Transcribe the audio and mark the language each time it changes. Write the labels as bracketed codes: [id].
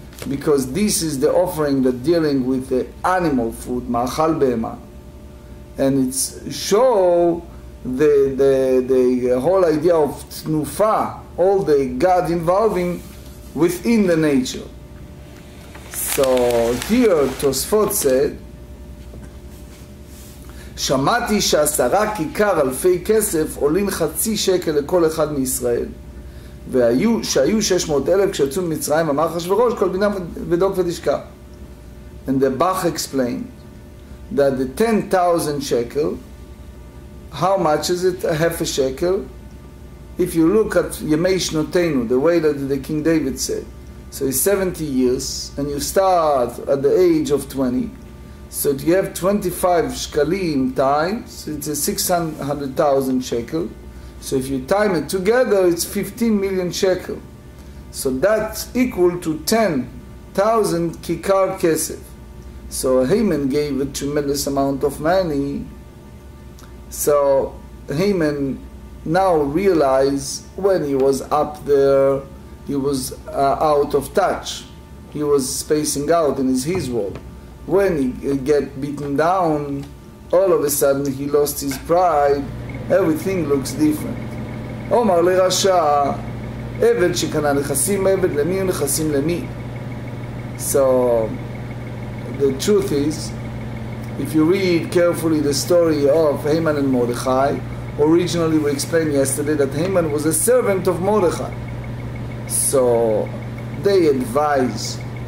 [en] Because this is the offering that dealing with the animal food, [he] ma'achal be'ema, [en] and it's show the whole idea of tnufa, all the God involving within the nature. So here Tosfot said, [he] שמעתי ש10 כיכר אלפי כסף עולים חצי שקל לכל אחד מישראל, שהיו 600,000 כשיצאו ממצרים, אמר אחשוורוש כל בינם ודוק ותשכח. [en] And the Bach explained that the 10,000 shekel, how much is it? Half a shekel. If you look at Yemei Shnotenu, the way that the King David said, so it's 70 years, and you start at the age of 20, so you have 25 shkalim times, it's a 600,000 shekel. So if you time it together, it's 15 million shekel. So that's equal to 10,000 kikar kesef. So Haman gave a tremendous amount of money. So Haman now realized when he was up there, he was out of touch. He was spacing out in his world. When he get beaten down, all of a sudden he lost his pride. Everything looks different. [he] Omar לרשע, עבד שקנה נכסים עבד למי ונכסים למי. [en] So the truth is, if you read carefully the story of Haman and Mordechai, originally we explained yesterday that Haman was a servant of Mordechai. So they advise